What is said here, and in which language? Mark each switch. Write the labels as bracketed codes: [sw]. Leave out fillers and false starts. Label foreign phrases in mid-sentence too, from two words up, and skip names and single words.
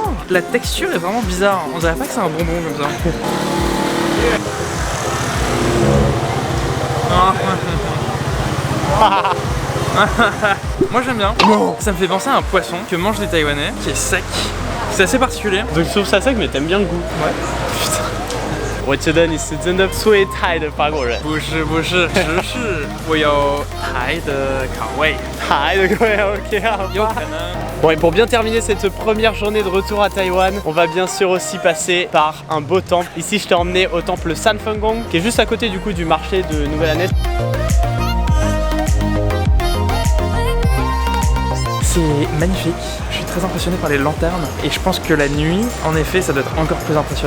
[fr] Oh, la texture est vraiment bizarre. On dirait pas que c'est un bonbon comme ça. Moi j'aime bien. Ça me fait penser à un poisson que mangent les Taïwanais, qui est sec. C'est assez particulier. Donc je trouve ça sec, mais t'aimes bien le goût. Ouais. [zh] 我觉得你是真的最泰的法国人。不是不是，只是我有台的口味。泰的口味 OK 好吧。有可能。 [fr] Bon et pour bien terminer cette première journée de retour à Taïwan, on va bien sûr aussi passer par un beau temple. Ici je t'ai emmené au temple Sanfeng-gong qui est juste à côté du coup du marché de Nouvelle Année. C'est magnifique, je suis très impressionné par les lanternes et je pense que la nuit, en effet, ça doit être encore plus impressionnant.